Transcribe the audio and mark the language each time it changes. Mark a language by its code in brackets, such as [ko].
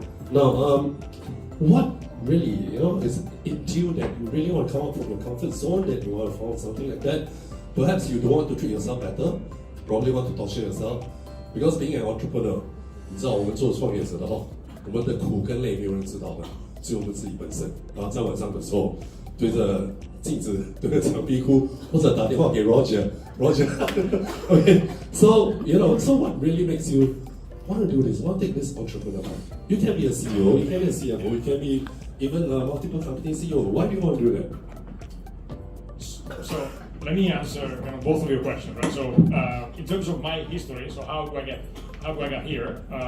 [en] Now, what really, is in you that you really want to come out from your comfort zone, that you want to find something like that? Perhaps you don't want to treat yourself better, probably want to torture yourself, because being an entrepreneur, [zh] 你知道我们做创业者的话，我们的苦跟累没有人知道的，只有我们自己本身。然后在晚上的时候，对着镜子对着墙壁哭，或者打电话给 Roger。 [en] Okay, so so what really makes you want to do this? Want to take this entrepreneur path? You can be a CEO, you can be a CFO, you can be even a multiple company CEO. Why do you want to do that? So let me answer both of your questions, right? So in terms of my history, so how do I get here?